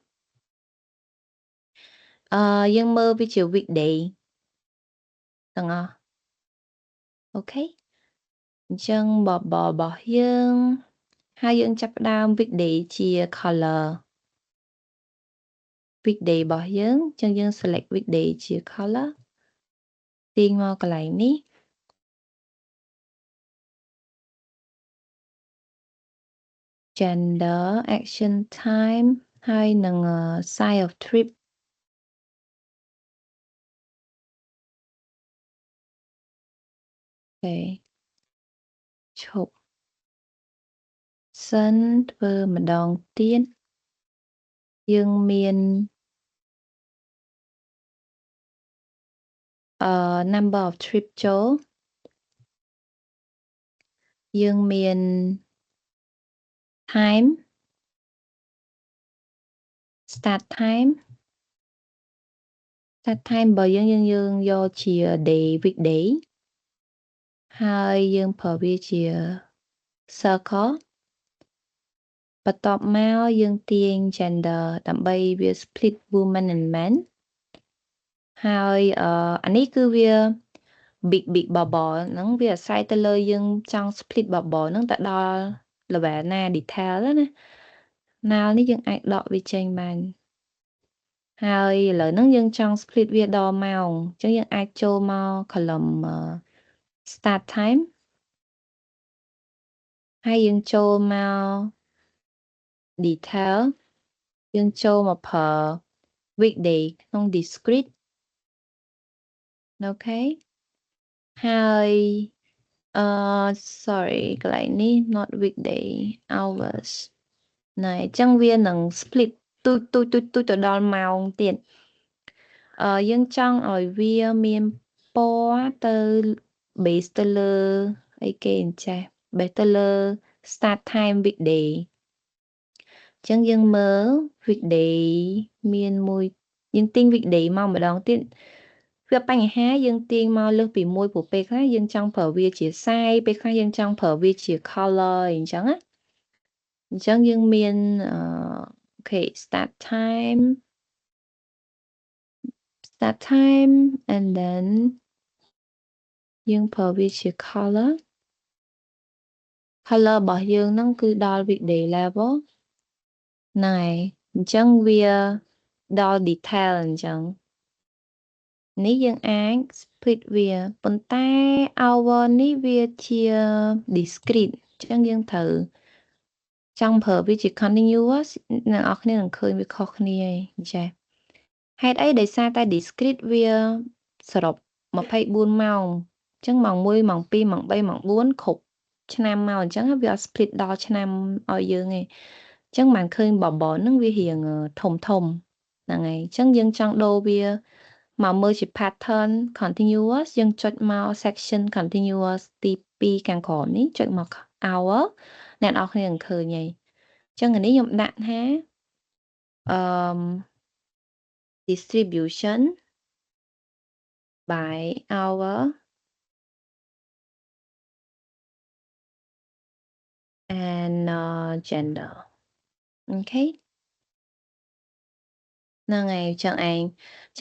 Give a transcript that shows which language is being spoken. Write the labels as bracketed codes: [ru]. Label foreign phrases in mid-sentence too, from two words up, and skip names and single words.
[km] យើងមើលវាជា weekday ទាំងអស់អូខេអញ្ចឹងបបរបស់យើងហើយយើងចាប់ផ្ដើម weekday ជា color weekday របស់យើងអញ្ចឹងយើង select weekday ជា color ទាញមកកន្លែងនេះ [en] gender action time [km] ហើយនឹង [en] size of trip [km] អូខេឈប់សិនធ្វើម្ដងទៀតយើងមាន [en] number of trip [km] ចូលយើងមាន time [en] start time [km] របស់យើងយកជា [en] day weekday [km] ហើយយើង ប្រើវាជា circle បន្ទាប់មកយើងទាញ gender ដើម្បីវា [en] split woman and men [km] ហើយអានេះ គឺវា [en] big bubble [km] ហ្នឹងវាអាស្រ័យទៅលើយើងចង់ [en] split bubble [km] ហ្នឹងទៅដល់ level ណា detail ណាណាល់នេះយើងអាចដកវាចេញបានហើយឥឡូវហ្នឹងយើងចង់ split វាដល់ម៉ោងអញ្ចឹងយើងអាចចូលមក [en] column start time [km] ហើយយើងចូលមក detail យើងចូលមកប្រើ weekday ក្នុង discrete អូខេហើយsorry កន្លែងនេះ [en] not weekday hours [km] ណែអញ្ចឹងវានឹង split ទូចទៅដល់ម៉ោងទៀតយើងច ង់ឲ្យវាមានពណ៌ទៅ base ទៅលើអីគេអញ្ចេះ base ទៅលើ [en] start time weekday [km] អញ្ចឹងយើងមើល weekday មានមួយយើងទាញ weekday មកម្ដងទៀតវាបញ្ហាយើងទាញមកលើសពីមួយព្រោះពេលខ្លះយើងចង់ប្រើវាជា size ពេលខ្លះយើងចង់ប្រើវាជា color អញ្ចឹងណាអញ្ចឹងយើងមានអូខេ [en] start time and then [km] យើងប្រើវាជា color របស់យើងហ្នឹងគឺដល់ weekday level ហ្នឹងហើយអញ្ចឹងវាដល់ detail អញ្ចឹងនេះយើងអាច split វាប៉ុន្តែ hour នេះវា ជា discrete អញ្ចឹងយើងត្រូវចង់ប្រើវាជា continuous អ្នកនរគ្នានឹងឃើញវាខុសគ្នាឯងចា៎ហេតុអីដោយសារតែ discrete វាសរុប24ម៉ោងអញ្ចឹងម៉ោង1ម៉ោង2ម៉ោង3ម៉ោង4គ្រប់ឆ្នាំមកអញ្ចឹងវាអត់ split ដល់ឆ្នាំឲ្យយើងទេអញ្ចឹងបានឃើញ bubble ហ្នឹងវារៀងធំហ្នឹងហើយអញ្ចឹងយើងចង់ដូរវាមកមើលជា [en] pattern continuous [km] យើងចុចមក [en] section continuous [km] ទី2ខាងក្រោមនេះចុចមក hour អ្នកនរគ្នានឹងឃើញហើយអញ្ចឹងអានេះខ្ញុំដាក់ថា [en] distribution by hour and gender [km] អូខេហ្នឹងហើយចឹងឯងចឹង